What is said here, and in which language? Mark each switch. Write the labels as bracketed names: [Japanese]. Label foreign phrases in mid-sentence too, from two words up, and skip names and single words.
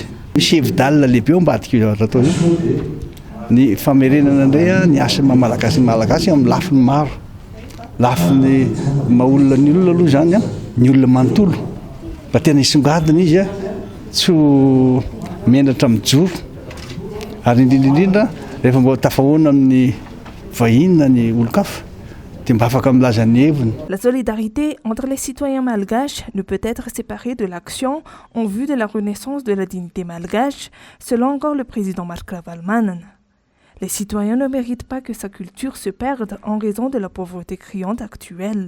[Malagasy] Misy hevi-dalina lehibe ao ambadika io zavatra atao io. Ny famerenana indray ny asan'ny malagasy amin'ny lafiny maro. Lafiny maha-olona ny olona aloha zany ny olona manontolo. Mba tena hisongadina izy tsy ho menatra mijoro. Ary indrindra rehefa mba tafahoana amin'ny vahiny na ny olon-kafa. [French] La solidarité entre les citoyens malgaches ne peut être séparée de l'action en vue de la renaissance de la dignité malgache, selon encore le président Marc Ravalomanana. Les citoyens ne méritent pas que sa culture se perde en raison de la pauvreté criante actuelle.